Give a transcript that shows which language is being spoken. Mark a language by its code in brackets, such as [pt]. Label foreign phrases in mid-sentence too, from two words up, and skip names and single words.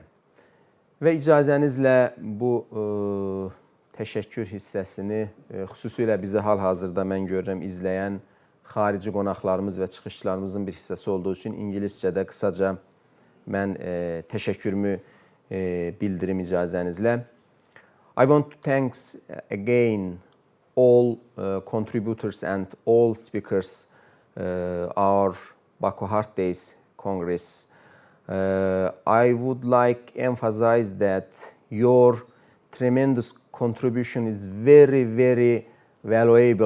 [az] Və icazənizlə bu təşəkkür hissəsini xüsusilə bizi hal-hazırda mən görürəm izləyən xarici qonaqlarımız və çıxışçılarımızın bir hissəsi olduğu üçün ingiliscədə qısaca mən təşəkkürümü bildirim icazənizlə. [en] I want to thank again all contributors and all speakers our Baku Heart Days Congress. I would like to emphasize that your tremendous contribution is very, very valuable